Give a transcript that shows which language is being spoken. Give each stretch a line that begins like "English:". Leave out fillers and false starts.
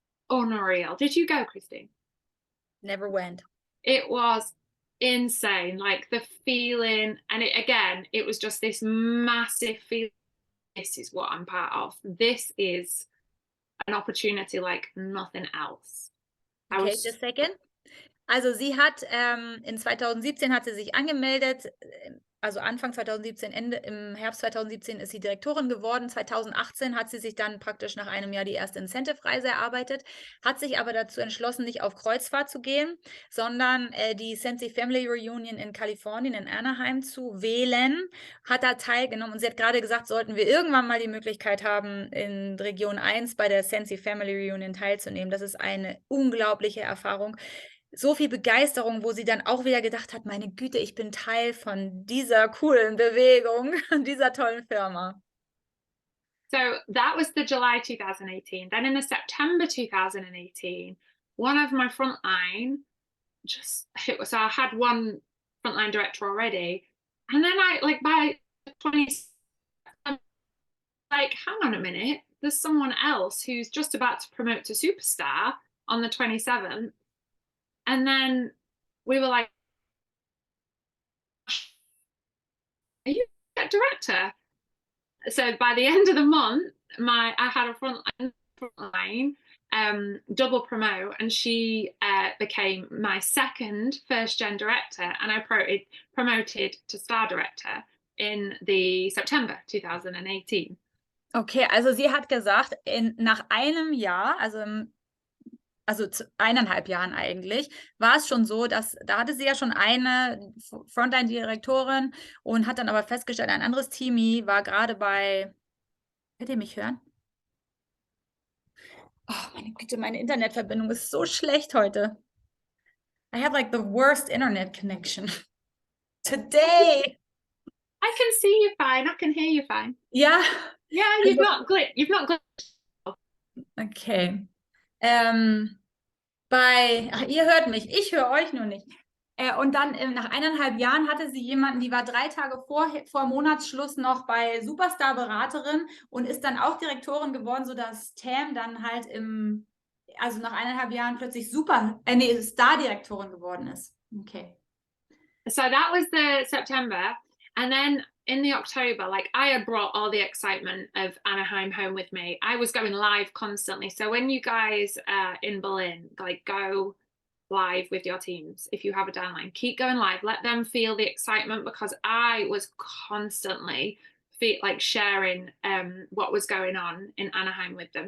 English: Unreal. Did you go, Christine? Never went. It was insane, like the feeling, and it was just this massive feeling. This is what I'm part of. This is an opportunity like nothing else. Okay, just a second.
German: Also sie hat in 2017 hat sie sich angemeldet, also Anfang 2017, im Herbst 2017 ist sie Direktorin geworden. 2018 hat sie sich dann praktisch nach einem Jahr die erste Incentive-Reise erarbeitet, hat sich aber dazu entschlossen, nicht auf Kreuzfahrt zu gehen, sondern die Sensi Family Reunion in Kalifornien, in Anaheim zu wählen, hat da teilgenommen. Und sie hat gerade gesagt, sollten wir irgendwann mal die Möglichkeit haben, in Region 1 bei der Sensi Family Reunion teilzunehmen. Das ist eine unglaubliche Erfahrung. So viel Begeisterung, wo sie dann auch wieder gedacht hat, meine Güte, ich bin Teil von dieser coolen Bewegung, dieser tollen Firma.
English: So that was the July 2018. Then in the September 2018, one of my frontline so I had one frontline director already. And then by 20, like, hang on a minute, there's someone else who's just about to promote to superstar on the 27th. And then we were like, are you a director? So by the end of the month, I had a frontline double promote, and she became my second first-gen director, and I promoted to star director in the September 2018.
German: Okay, also sie hat gesagt, nach einem Jahr, also 1,5 Jahren eigentlich, war es schon so, dass da hatte sie ja schon eine Frontline-Direktorin und hat dann aber festgestellt, ein anderes Teamie war gerade bei, könnt ihr mich hören? Oh, meine Güte, meine Internetverbindung ist so schlecht heute.
English: I have like the worst internet connection today. I can see you fine. I can hear you fine.
German: Ja.
English: Yeah, you've not glitched. Okay.
German: Ihr hört mich, ich höre euch nur nicht. Und dann nach 1,5 Jahren hatte sie jemanden, die war 3 Tage vor Monatsschluss noch bei Superstar-Beraterin und ist dann auch Direktorin geworden, sodass Tam dann halt also nach 1,5 Jahren plötzlich Star-Direktorin geworden ist.
English: Okay. So that was the September. And then in the October, like, I had brought all the excitement of Anaheim home with me. I was going live constantly. So when you guys in Berlin, like, go live with your teams, if you have a downline, keep going live, let them feel the excitement, because I was constantly sharing what was going on in Anaheim with them.